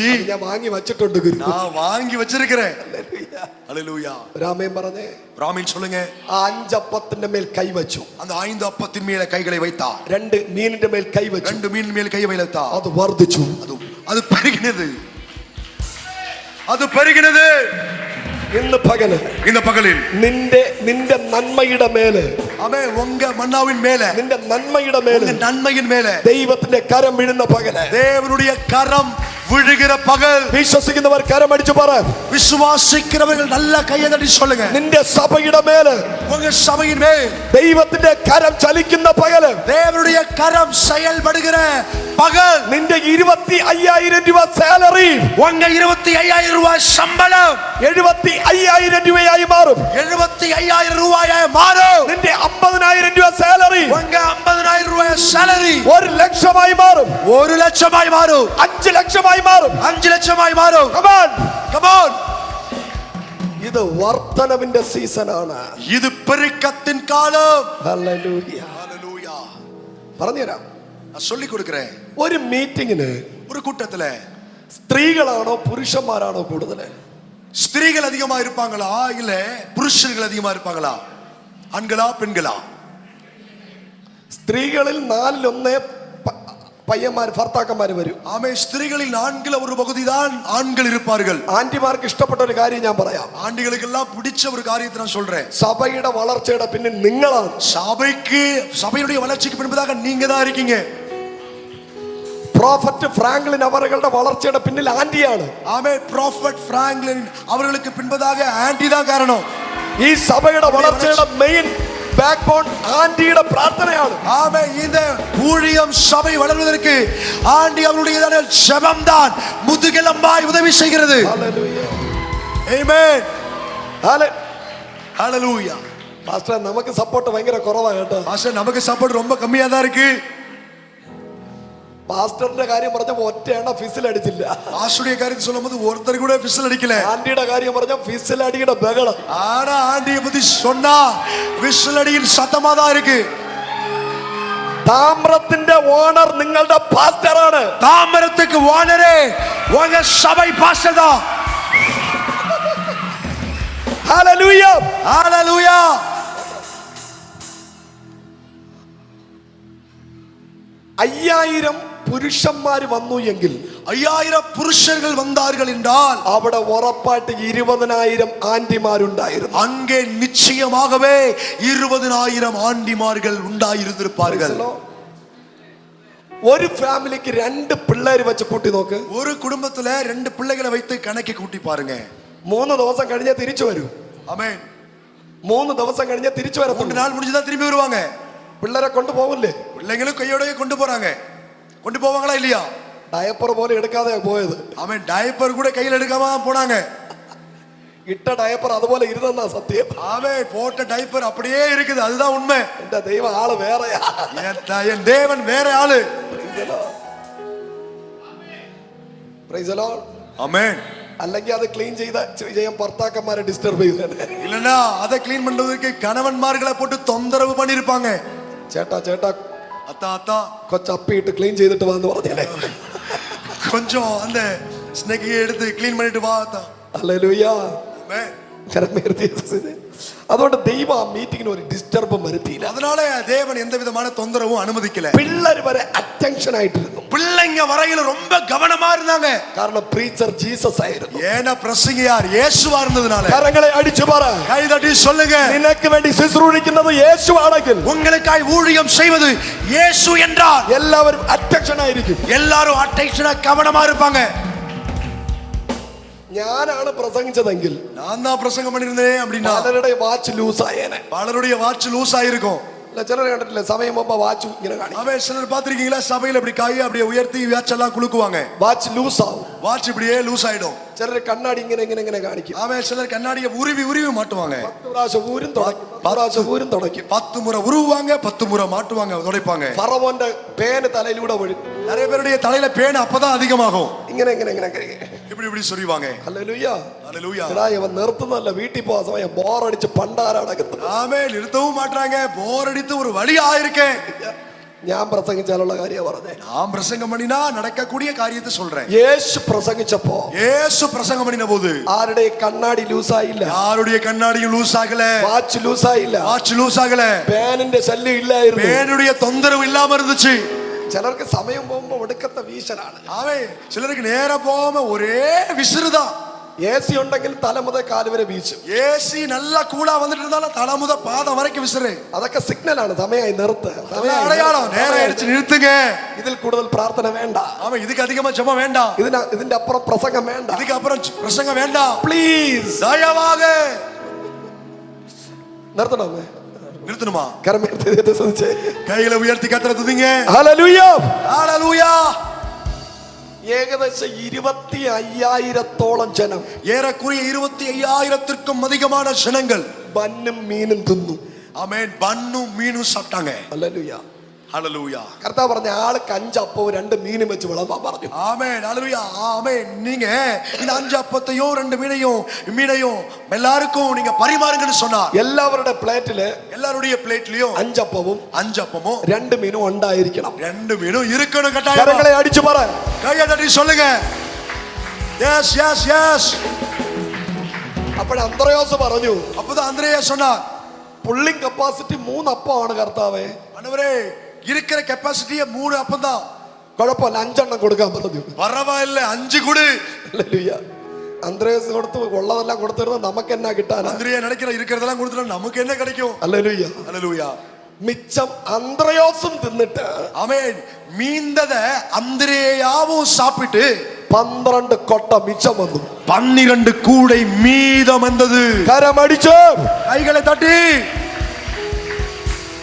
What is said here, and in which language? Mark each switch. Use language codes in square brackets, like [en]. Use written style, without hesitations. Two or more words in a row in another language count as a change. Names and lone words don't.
[ml] അത് ഞാൻ വാങ്ങി വച്ചിട്ടുണ്ട് ഗുരു. [ta] நான் வாங்கி வச்சிருக்கிறேன். [ml] ഹല്ലേലൂയ. [ta] ஹல்லேலூயா. [ml] രാമേൻ പറഞ്ഞേ. [ta] ராமீன் சொல்லுங்க. [ml] ആ 5 അപ്പത്തിന്റെ മേൽ കൈവച്ചു. [ta] அந்த 5 அப்பத்தின் மேல கைகளை வைத்தார். [ml] 2 മീനിന്റെ മേൽ കൈവച്ചു. [ta] 2 மீன் மேல் கை வைத்தார். [ml] അത് വർദ്ധിച്ചു. [ta] அது பெருகினது. அது பெருகினது. [ml] ഇന്ന് പകല്, [ta] இந்த பகலில் [ml] നിന്റെ നന്മയുടെ മേല്, [ta] ஆமே, உங்க மன்னாவின் மேல, [ml] നിന്റെ നന്മയുടെ മേല് [ta] உங்க நன்மையின் மேல [ml] ദൈവത്തിന്റെ കരം വീഴുന്ന പകല്, [ta] தேவனுடைய கரம் விழுகிற பகல். [ml] വിശ്വസിക്കുന്നവർ കരമടിച്ചു പറ. [ta] விசுவாசிக்கிறவர்கள் நல்ல கையை தட்டி சொல்லுங்க. [ml] നിന്റെ സഭയുടെ മേല് [ta] உங்க சபையின் மேல் [ml] ദൈവത്തിന്റെ കരം ചലിക്കുന്ന പകല്, [ta] தேவனுடைய கரம் செயல்படுகிற பகல். [ml] നിന്റെ 25,000 രൂപ സാലറി [ta] உங்க 25,000 ரூபாய் சம்பளம் [ml] 75,000 രൂപയായി മാറും. [ta] 75,000 ரூபாயாய் மாறும். [ml] നിന്റെ 50,000 രൂപ സാലറി [ta] உங்க 50,000 ரூபாய் salary [ml] 1 ലക്ഷമായി മാറും. [ta] 1 லட்சமாய் மாறும். [ml] 5 ലക്ഷമായി മാറും. [ta] 5 லட்சமாய் மாறும். [en] Come on. Come on. [ml] ഇത് വർധനവിന്റെ സീസൺ ആണ്. [ta] இது பெருக்கத்தின் காலம். [ml] ഹല്ലേലൂയ. [ta] ஹல்லேலூயா. [ml] പറഞ്ഞുതരാം. [ta] நான் சொல்லி கொடுக்கிறேன். [ml] ഒരു മീറ്റിംഗിന് [ta] ஒரு கூட்டத்துல [ml] സ്ത്രീകളാണോ പുരുഷന്മാരാണോ കൂടുതൽ? [ta] ஸ்திரீகள் அதிகமா இருப்பாங்களா இல்ல புருஷர்கள் அதிகமா இருப்பாங்களா? ஆண்களா பெண்களா? [ml] സ്ത്രീകളിൽ 4-1 പയ്യന്മാർ ഭർത്താക്കന്മാർ വരും. [ta] ஆமே. ஸ்திரீகளில் 4 ஒரு பகுதி தான் ஆண்கள் இருப்பார்கள். [ml] ആന്റിമാർക്ക് ഇഷ്ടപ്പെട്ട ഒരു കാര്യം ഞാൻ പറയാം. [ta] ஆண்டிகளுக்கெல்லாம் பிடிச்ச ஒரு காரியத்தை நான் சொல்றேன். [ml] സഭയുടെ വളർച്ചയുടെ പിന്നിൽ നിങ്ങളാണ്. [ta] சபையுடைய வளர்ச்சிக்கு பின்பதாக நீங்க தான் இருக்கீங்க. [ml] പ്രോഫറ്റ് ഫ്രാങ്ക്ലിൻ അവരുടെ വളർച്ചയുടെ പിന്നിൽ ആന്റിയാണ്. [ta] ஆமே. ப்ராஃபட் பிராங்க்லின் அவர்களுக்கு பின்பதாக ஆண்டி தான் காரணம். [ml] ഈ സഭയുടെ വളർച്ചയുടെ [en] main back bone [ml] ആന്റിയുടെ പ്രാർത്ഥനയാണ്. [ta] ஆமே. இந்த ஊழியம் சபை வளர்வதற்கு ஆண்டி அவருடைய ஜெபம் தான் முதுகெலும்பாய் உதவி செய்கிறது. [ml] ഹല്ലേലൂയ. [ta] ஆமென். [ml] ഹല്ലേലൂയ. പാസ്റ്റർ, നമുക്ക് സപ്പോർട്ട് ഭയങ്കര കുറവാ കേട്ടോ. [ta] பாஸ்டர், நமக்கு சப்போர்ட் ரொம்ப கம்மியா தான் இருக்கு. [ml] പാസ്റ്ററിന്റെ കാര്യം പറഞ്ഞപ്പോ ഒറ്റയാണ് ഫിസിൽ അടിച്ചില്ല. [ta] ஆசுடைய காரியத்தை சொல்லும்போது ஒருத்தர் கூட விசில் அடிக்கல. [ml] ആന്റിയുടെ കാര്യം പറഞ്ഞ ഫിസിൽ അടിയുടെ ബഹളം. [ta] ஆனா ஆண்டியை பத்தி சொன்னா விசில் அடியின் சத்தமா தான் இருக்கு. [ml] താമ്രത്തിന്റെ ഓണർ നിങ്ങളുടെ പാസ്റ്ററാണ്. [ta] தாமரத்துக்கு ஓனரே உங்க சபை பாஸ்டர் தான். [ml] ഹല്ലേലൂയ [ta] ஹalleluya. [ml] 5000 പുരുഷന്മാര് വന്നു എങ്കിൽ [ta] 5000 புருஷர்கள் வந்தார்கள் என்றால் [ml] അവിടെ ഉറപ്പായിട്ട് 20000 ആന്റിമാരുണ്ടായിരുന്നു. [ta] அங்கே நிச்சயமாகவே 20000 ஆண்டிமார்கள் உண்டாயிருந்திருப்பார்கள். [ml] ഒരു ഫാമിലിക്ക് 2 പിള്ളേര് വെച്ച് കൂട്ടി നോക്ക്. [ta] ஒரு குடும்பத்துல 2 பிள்ளைகளை வைத்து கணக்கி கூட்டி பாருங்க. [ml] 3 ദിവസം കഴിഞ്ഞേ തിരിച്ചു വരൂ. [ta] ஆமென். [ml] 3 ദിവസം കഴിഞ്ഞേ തിരിച്ചു 3 വരത്തുള്ളൂ. [ta] நாள் முடிஞ்சதா திரும்பி வருவாங்க. [ml] പിള്ളേരെ കൊണ്ടുപോകില്ലേ? [ta] பிள்ளைங்களும் கையோடயே கொண்டு போறாங்க. கொண்டு போவாங்களா இல்லையா? [ml] ഡയപ്പർ പോലെ എടുക്കാതെ പോയത്. [ta] ஆமென். டயப்பர் கூட கையில எடுக்காம தான் போனாங்க. [ml] ഇട്ട ഡയപ്പർ അതുപോലെ ഇരുന്നെന്നാ സത്യം. [ta] ஆமென். போட்ட டயப்பர் அப்படியே இருக்குது. அதுதான் உண்மை. [ml] എന്റെ ദൈവം ആള് വേറെയാ. [ta] என் தேவன் வேற ஆளு. [en] Praise the Lord. [ta] ஆமென். [ml] അല്ലെങ്കിൽ അത് ക്ലീൻ ചെയ്യാൻ ഭർത്താക്കന്മാരെ ഡിസ്റ്റർബ് ചെയ്തേ. [ta] இல்லனா அதை க்ளீன் பண்றதுக்கு கணவன்மார்களை போட்டு தொந்தரவு பண்ணிருப்பாங்க. [ml] ചേട്ടാ ചേട്ടാ [ta] அத்தா அத்தா [ml] കൊച്ചപ്പിട്ട് ക്ലീൻ ചെയ്തിട്ട് വന്ന് പറഞ്ഞേ. [ta] கொஞ்சம் அந்த ஸ்னேக்கையை எடுத்து க்ளீன் பண்ணிட்டு வா அத்தா. [ml] ഹല്ലേലൂയ. [ta] ஆமென். [ml] അതുകൊണ്ട് ദൈവം ആ മീറ്റിങ്ങിന് ഒരു ഡിസ്റ്റർബും വരുത്തിയില്ല. [ta] அதனால தேவன் எந்த விதமான தொந்தரவும் அனுமதிக்கல. [ml] പിള്ളേർ വരെ അറ്റൻഷൻ ആയിട്ടിരുന്നു. [ta] பிள்ளைங்க வரையில ரொம்ப கவனமா இருந்தாங்க. [ml] കാരണം പ്രീച്ചർ ജീസസ് ആയിരുന്നു. [ta] ஏன்னா பிரசங்கியார் இயேசுவா இருந்ததனால. [ml] കരങ്ങളെ അടിച്ചു പറ. [ta] கை தட்டி சொல்லுங்க. [ml] നിനക്ക് വേണ്ടി ശുശ്രൂഷിക്കുന്നത് യേശുവാണെങ്കിൽ [ta] உங்களுக்காய் ஊழியம் செய்வது இயேசு என்றால் [ml] എല്ലാവരും അറ്റൻഷൻ ആയിരിക്കും. [ta] எல்லாரும் அட்டென்ஷனா கவனமா இருப்பாங்க. [ml] ഞാനാണ് പ്രസംഗിച്ചതെങ്കിൽ [ta] நான் தான் பிரசங்கம் பண்ணிருந்தேன் அப்படின்னா [ml] പലരുടെ [en] watch loose [ml] ആയേനെ. [ta] பலருடைய [en] watch loose [ta] ஆயிருக்கும். [ml] ചിലർ കണ്ടിട്ടില്ല സമയം പോകുമ്പോ വാച്ച് ഇങ്ങനെ കാണിക്കും. [ta] அவன் சிலர் பாத்திருக்கீங்களா சபையில இப்படி கையை அப்படியே உயர்த்தி வாட்ச் எல்லாம் குலுக்குவாங்க. [en] watch loose [ml] ആവും. [ta] வாட்ச் இப்படியே லூஸ் ஆயிடும். [ml] ചിലർ കണ്ണാടി ഇങ്ങനെ ഇങ്ങനെ ഇങ്ങനെ കാണിക്കും. [ta] அவன் சிலர் கண்ணாடியை உருவி உருவி மாட்டுவாங்க. [ml] 10 പ്രാവശ്യം ഊരും തുടയ്ക്കും. [ta] 10 முறை உருவுவாங்க, 10 முறை மாட்டுவாங்க, துடைப்பாங்க. [ml] ഫറവോന്റെ പേന് തലയിലൂടെ ഒഴുകും. [ta] நிறைய பேருடைய தலையில பேன் அப்பதான் அதிகமாகும். [ml] ഇങ്ങനെ ഇങ്ങനെ ഇങ്ങനെ [ta] இப்படி இப்படி சொறிவாங்க. [ml] ഹല്ലേലൂയ. [ta] ஹல்லேலூயா. [ml] എടാ ഇവൻ നിർത്തുന്നല്ല, വീട്ടിൽ പോവാൻ സമയം ബോറടിച്ച് പണ്ടാരടക്കുന്നത്. [ta] ஆமென். நிறுத்தவும் மாட்டாங்க. போர் அடித்து ஒரு வழி ஆயிருக்கேன். [ml] ഞാൻ പ്രസംഗിച്ചാലുള്ള കാര്യം പറഞ്ഞേ. [ta] நான் பிரசங்கம் பண்ணினா நடக்கக்கூடிய காரியத்தை சொல்றேன். [ml] യേശു പ്രസംഗിച്ചപ്പോ [ta] இயேசு பிரசங்கம் பண்ணின போது [ml] ആരുടെ കണ്ണാടി ലൂസായില്ല, [ta] யாருடைய கண்ணாடியும் லூஸ் ஆகல, [ml] വാച്ച് ലൂസായില്ല, [ta] வாட்ச் லூஸ் ஆகல, [ml] പേനിന്റെ ശല്യം ഇല്ലായിരുന്നു. [ta] பேனுடைய தொந்தரவு இல்லாம இருந்துச்சு. [ml] ചിലർക്ക് സമയം പോകുമ്പോ ഒടുക്കത്തെ വീശലാണ്. [ta] ஆவே சிலருக்கு நேரா போகாம ஒரே விசிறுதான். [ml] ഏസി ഉണ്ടെങ്കിൽ തല മുതൽ കാല് വരെ വീശും. [ta] ஏசி நல்லா கூலா வந்துட்டு இருந்தாலும் தலை முத பாதம் வரைக்கும் விசிறு. [ml] അതൊക്കെ സിഗ്നലാണ്. സമയമായി നിർത്ത്. [ta] அடையாளம். நேரம் ஆயிடுச்சு, நிறுத்துங்க. [ml] ഇതിൽ കൂടുതൽ പ്രാർത്ഥന വേണ്ട. [ta] ஆமா, இதுக்கு அதிகமா ஜெபம் வேண்டாம். [ml] ഇതിന്റെ അപ്പുറം പ്രസംഗം വേണ്ട. [ta] இதுக்கு அப்புறம் பிரசங்கம் வேண்டாம். [ml] പ്ലീസ് [ta] தயவாக [ml] നിർത്തണോ? [ta] நிறுத்தணுமா? கைகளை உயர்த்தி கர்த்தரை துதிங்க. [ml] ഹല്ലേലൂയ. [ta] ஹல்லேலூயா. [ml] ഏകദേശം 25,000-ഓളം ജനം, [ta] ஏறக்குறைய 25,000-த்திற்கும் அதிகமான ஜனங்கள் [ml] ബന്നും മീനും തിന്നു. [ta] ஆமென். பன்னும் மீனும் சாப்பிட்டாங்க. [ml] ഹല്ലേലൂയ. [ta] ஹல்லேலூயா. [ml] കർത്താവ് പറഞ്ഞ ആൾക്ക് 5 അപ്പവും 2 മീനും വെച്ച് വിളമ്പാൻ പറഞ്ഞു. [ta] ஆமென். ஹல்லேலூயா. ஆமென். நீங்க இந்த 5 அப்பத்தையும் 2 மீனையும் எல்லாருக்கும் நீங்க பரிமாறுங்கன்னு சொன்னார். [ml] എല്ലാവരുടെ പ്ലേറ്റില് [ta] எல்லாருடைய பிளேட்லயும் [ml] 5 അപ്പവും [ta] 5 அப்பமும் [ml] 2 മീനും ഉണ്ടായിരിക്കണം. [ta] 2 மீனும் இருக்கணும் கட்டாயம். [ml] കരങ്ങളെ അടിച്ചു പറ. [ta] கையை தட்டி சொல்லுங்க. [en] yes yes yes. [ml] അപ്പോൾ അന്ത്രയോസ് പറഞ്ഞു, [ta] அப்பதான் அந்திரேயா சொன்னார், [en] pulling capacity [ml] 3 അപ്പമാണ് കർത്താവേ. [ta] ஆண்டவரே இருக்கிற கெபாசிட்டியே 3 அப்பம் தான். [ml] കുഴപ്പമില്ല, 5 എണ്ണം കൊടുക്കാൻ പറഞ്ഞു. [ta] பரவாயில்லை, 5 கொடு. [ml] ഹല്ലേലൂയ. അന്ത്രയോസ് കൊടുത്ത് ഉള്ളതെല്ലാം കൊടുത്തിരുന്ന നമുക്ക് എന്നാ കിട്ടാനാ? [ta] அந்திரேயா நினைக்கிற இருக்கிறதெல்லாம் கொடுத்துட்டா நமக்கு என்ன கிடைக்கும்? [ml] ഹല്ലേലൂയ. [ta] ஹல்லேலூயா. [ml] മിച്ചം അന്ത്രയോസും തിന്നിട്ട് [ta] ஆமென். மீந்தத அந்திரேயாவும் சாப்பிட்டு [ml] 12 കൊട്ട മിച്ചം വന്നു. [ta] 12 கூடை மீதம் வந்தது. [ml] കരമടിച്ചു [ta] கைகளை தட்டி. [ml] ജീസസ്.